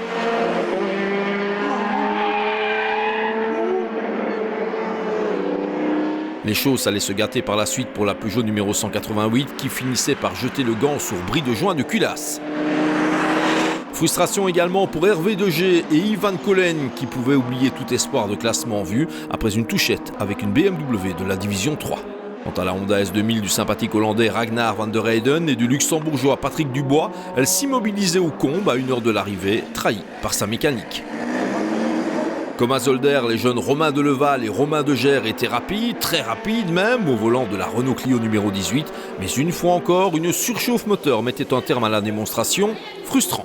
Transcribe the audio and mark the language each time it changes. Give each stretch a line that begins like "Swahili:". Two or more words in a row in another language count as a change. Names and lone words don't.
French: Les choses allaient se gâter par la suite pour la Peugeot numéro 188 qui finissait par jeter le gant sur bris de joint de culasse. Frustration également pour Hervé Degé et Ivan Collen qui pouvaient oublier tout espoir de classement en vue après une touchette avec une BMW de la division 3. Quant à la Honda S2000 du sympathique hollandais Ragnar van der Heyden et du luxembourgeois Patrick Dubois, elle s'immobilisait au combe à 1 heure de l'arrivée, trahie par sa mécanique. Comme à Zolder, les jeunes Romain Deleval et Romain Degère étaient rapides, très rapides même, au volant de la Renault Clio numéro 18, mais une fois encore, une surchauffe moteur mettait un terme à la démonstration, frustrant.